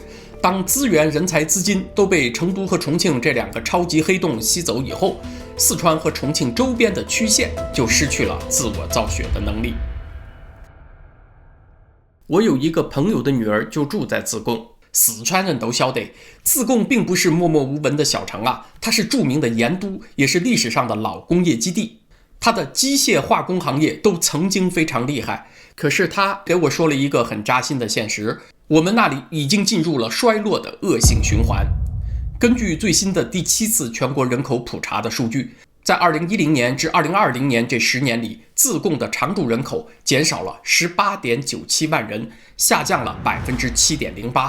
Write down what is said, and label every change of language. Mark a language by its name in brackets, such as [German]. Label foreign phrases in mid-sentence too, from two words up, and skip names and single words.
[Chinese] 當資源、人才、資金都被成都和重慶這2個超級黑洞吸走以後，四川和重慶周邊的區縣就失去了自我造血的能力。我有一個朋友的女兒就住在自貢，四川人都曉得，自貢並不是默默無聞的小城啊，它是著名的鹽都，也是歷史上的老工業基地。它的機械化工行業都曾經非常厲害，可是他給我說了一個很扎心的现實，我們那裡已經進入了衰落的惡性循環。根據最新的第7次全國人口普查的數据，在2010年至2020年这10年裡，自贡的常住人口減少了 18.97 萬人，下降了 7.08%。